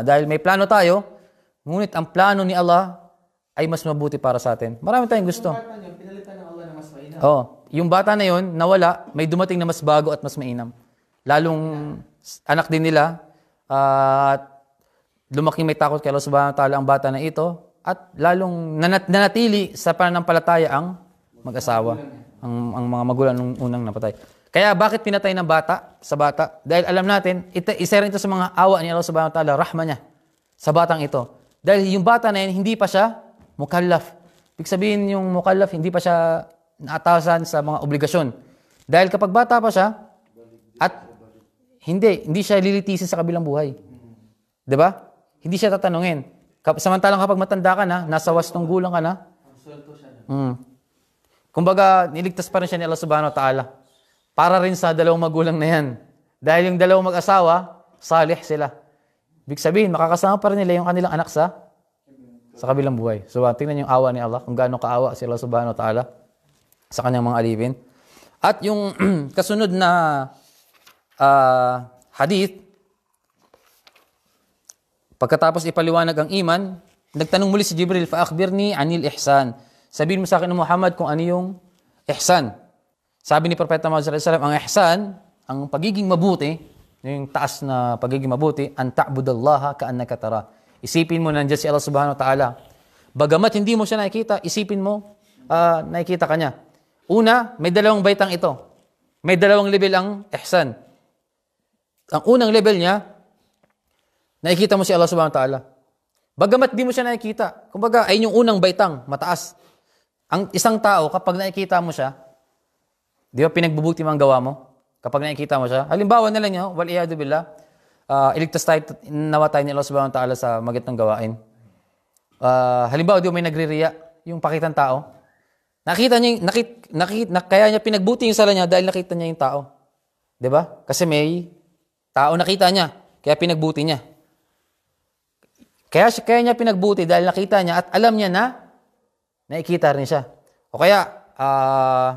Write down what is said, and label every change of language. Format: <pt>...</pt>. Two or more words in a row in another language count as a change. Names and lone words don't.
<tl>Dahil may plano tayo, ngunit ang plano ni Allah ay mas mabuti para sa atin. Marami tayong gusto. Yung bata niyo, pinalitan ng Allah na mas mainam. Oh, yung bata na yon nawala, may dumating na mas bago at mas mainam. Lalong anak din nila at lumaking may takot kay Allah</tl> <ar>سبحانه وتعالى</ar> <tl>ang bata na ito at lalong nanatili sa pananampalataya ang mag-asawa, ang mga magulang nung unang napatay. Kaya bakit pinatay ng bata sa bata? Dahil alam natin, isa rin ito sa mga awa ni Allah</tl> <ar>سبحانه وتعالى,</ar> <tl>rahma niya sa batang ito. Dahil yung bata na yun, hindi pa siya mukallaf. Ibig sabihin yung mukallaf, hindi pa siya naatasan sa mga obligasyon. Dahil kapag bata pa siya, at hindi siya lilitisin sa kabilang buhay. Diba? Hindi siya tatanungin. Samantalang kapag matanda ka na, nasa wastong gulang ka na, kumbaga, niligtas pa rin siya ni Allah</tl> <ar>سبحانه وتعالى.</ar> <tl>Para rin sa dalawang magulang na yan. Dahil yung dalawang mag-asawa, salih sila. Ibig sabihin, makakasama pa rin nila yung kanilang anak sa kabilang buhay. So, tingnan yung awa ni Allah, kung gaano kaawa si Allah</tl> <ar>سبحانه وتعالى</ar> <tl>sa kanyang mga alipin. At yung kasunod na hadith, pagkatapos ipaliwanag ang iman, nagtanong muli si Jibril,</tl> <ar>"فأخبرني عن الإحسان."</ar> <tl>Sabihin mo sa akin, Muhammad, kung ano yung ihsan. Sabi ni Propeta Muhammad</tl> <ar>صلى الله عليه وسلم,</ar> <tl>ang ihsan, ang pagiging mabuti, yung taas na pagiging mabuti,</tl> <ar>أن تعبد الله كأنك تراه.</ar> <tl>Isipin mo nandiyan si Allah</tl> <ar>سبحانه وتعالى.</ar> <tl>Bagamat hindi mo siya nakikita, isipin mo, nakikita ka niya. Una, may dalawang baitang ito. May dalawang level ang ihsan. Ang unang level niya, nakikita mo si Allah</tl> <ar>سبحانه وتعالى.</ar> <tl>Bagamat di mo siya nakikita, kumbaga ay yung unang baitang, mataas. Ang isang tao, kapag nakikita mo siya, di ba pinagbubuti mo ang gawa mo? Kapag nakikita mo siya, halimbawa na lang niyo,</tl> <ar>والعياذ بالله,</ar> <tl>iligtas tayo, nawa tayo ni Allah</tl> <ar>سبحانه وتعالى</ar> <tl>sa magitang gawain. Halimbawa, di ba may nagririya, yung pakitang tao, nakita niya, kaya niya pinagbuti yung sala niya dahil nakita niya yung tao. Di ba? Kasi may tao nakita niya, kaya pinagbuti niya. Kaya niya pinagbuti dahil nakita niya at alam niya na nakikita rin siya.</tl>